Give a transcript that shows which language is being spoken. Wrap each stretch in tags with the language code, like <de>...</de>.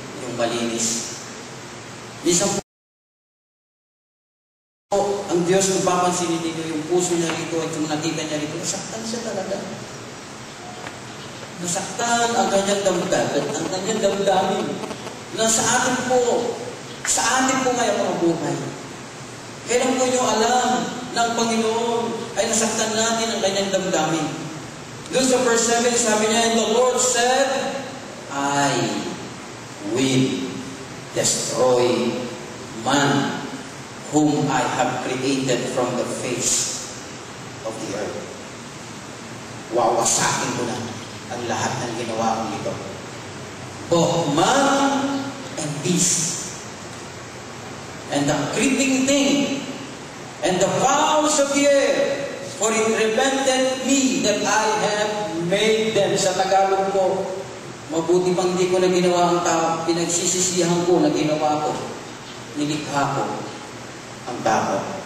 <tl>yung malinis. Minsan po, ang Diyos kung papansinin ninyo yung puso niya rito at yung nakita niya rito, nasaktan siya talaga. Nasaktan ang kanyang damdamin. Na sa atin po ngayon mga buhay. Kailan po nyo alam ng Panginoon ay nasaktan natin ang kanyang damdamin. Doon sa</tl> <en>verse 7,</en> <tl>sabi niya,</tl> <en>and the Lord said, I will destroy man whom I have created from the face of the earth.</en> <tl>Wawasakin ko na ang lahat ng ginawa kong ito.</tl> <en>Both man and beast, and the creeping thing, and the fowls of the air, for it repented me that I have made them.</en> <tl>Sa Tagalog ko, mabuti pang di ko na ginawa ang tao, pinagsisisihan ko na ginawa ko, nilikha ko ang tao.</tl>